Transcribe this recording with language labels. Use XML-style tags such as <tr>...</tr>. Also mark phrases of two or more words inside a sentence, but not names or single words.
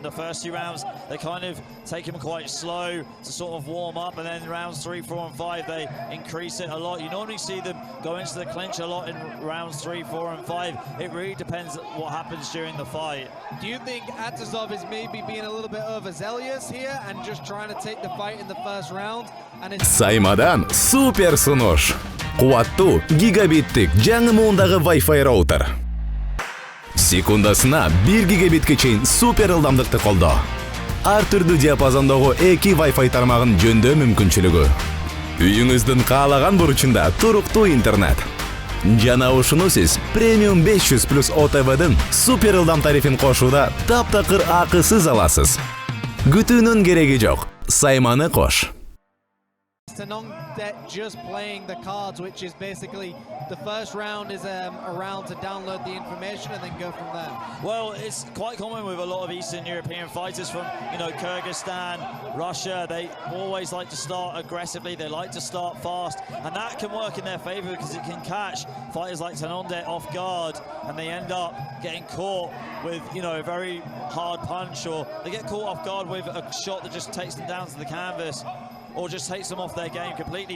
<en>The first 2 rounds, they kind of take him quite slow to sort of warm up, and then rounds 3, 4, and 5, they increase it a lot. You normally see them go into the clinch a lot in rounds 3, 4, and 5. It really depends what happens during the fight. Do you think Atazov is maybe being a little bit overzealous here and just trying to take the fight in the first round?</en> <ky>Саймадан супер сунуш. Куаттуу гигабиттик жаңы муундагы Wi-Fi роутер. Секундасына 1 гигабитке чейин супер ылдамдыкты колдоо. Ар түрдүү диапазондогу 2 Wi-Fi тармагын жөндөө мүмкүнчүлүгү. Үйүңүздүн каалаган бурчунда туруктуу интернет. Жана ушуну сиз премиум 500+ OTV'дин супер ылдам тарифин кошууда таптакыр акысыз аласыз. Күтүүнүн кереги жок. Сайманы кош.</ky> <en>Tanongdet just playing the cards, which is basically the first round is a round to download the information and then go from there. Well, it's quite common with a lot of Eastern European fighters from, you know, Kyrgyzstan, Russia. They always like to start aggressively. They like to start fast, and that can work in their favor because it can catch fighters like Tanongdet off guard, and they end up getting caught with, you know, a very hard punch, or they get caught off guard with a shot that just takes them down to the canvas, or just takes them off their game completely.</en>